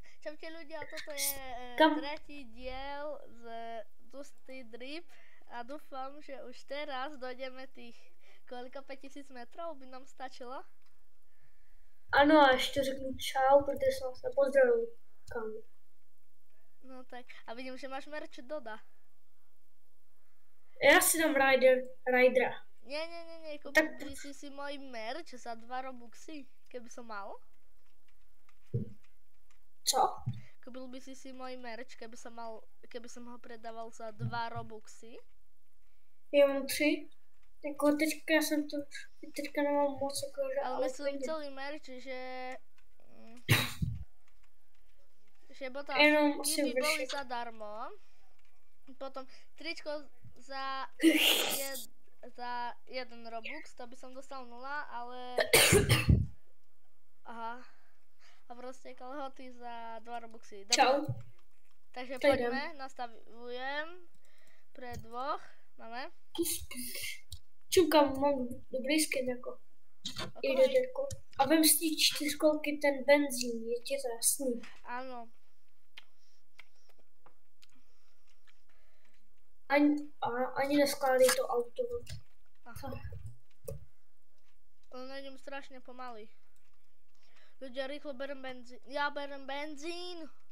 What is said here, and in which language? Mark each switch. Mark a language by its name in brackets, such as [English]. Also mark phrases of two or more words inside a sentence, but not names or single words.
[Slovak] Čaute ľudia, toto je tretí diel z Dusty Drip a dúfam, že už teraz dojdeme tých koľko 5000 metrov by nám stačilo? [Czech] Ano, a ještě řeknu čau, protože jsem vás nepozdravil. Kam? [Slovak] No tak, a vidím, že máš merch Doda. [Czech] Já si dám Ridera. [Slovak] Nie, kúpil by si môj merch za 2 Robuxy, keby som mal? [Czech] Co? [Slovak] Kúpil by si môj merch, keby som ho predával za 2 Robuxy? [Czech] Já mám 3. Jako teďka jsem to, teďka nemám moc jako, že [Slovak] ale myslím celý merch, že potom by boli zadarmo. Potom tričko za 1 Robux, to by som dostal 0, ale aha. [Czech] A proste kalhoty za 2 Robuxy. [Slovak] Dobre. Čau. Takže poďme, nastavujem pre 2. Máme? Čuka, mám dobrý skin jako. [Czech] Jako. A vem z těch 4 kolky ten benzín, je ti to jasný? [Slovak] Áno. [Czech] Ani neskládej to auto. [Slovak] Ale idem strašne pomaly. Ľudia, rýchlo berem benzín. Ja berem benzín.